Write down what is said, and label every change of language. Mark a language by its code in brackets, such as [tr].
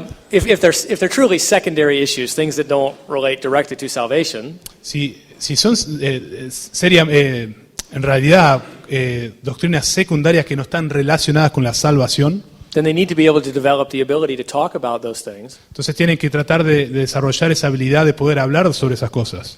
[en] If they're truly secondary issues, things that don't relate directly to salvation, [es] Si son en realidad doctrinas secundarias que no están relacionadas con la salvación, [en] then they need to be able to develop the ability to talk about those things [es] entonces tienen que tratar de desarrollar esa habilidad de poder hablar sobre esas cosas